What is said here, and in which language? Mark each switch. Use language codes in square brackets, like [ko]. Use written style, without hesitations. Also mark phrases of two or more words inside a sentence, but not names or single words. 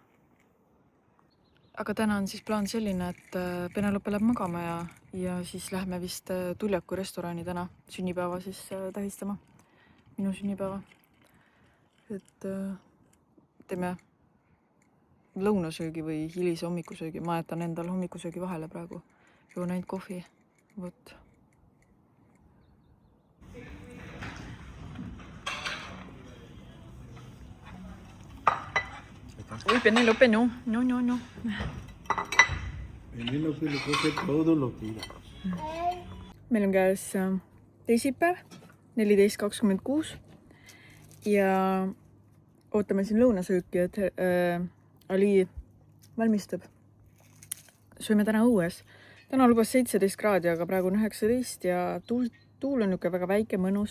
[et] Aga täna on siis plaan selline, et Penelope läheb magama ja siis lähme vist Tuljaku restorani täna sünnipäeva siis tähistama. Minu sünnipäeva. Et teeme lõunasöögi või hilise hommikusöögi. Ma jätan endal hommikusöögi vahele praegu. Joon ainult kohvi. Võt. [es] Uy, Penelope, no. Penelope le coge todo lo que quiera. [et] Meil on käes teisipäev, 14.26 ja ootame siin lõunasööki, et Ali valmistab. Sööme täna õues. Täna lubas 17 kraadi, aga praegu on 19 ja tuul on väga väike, mõnus.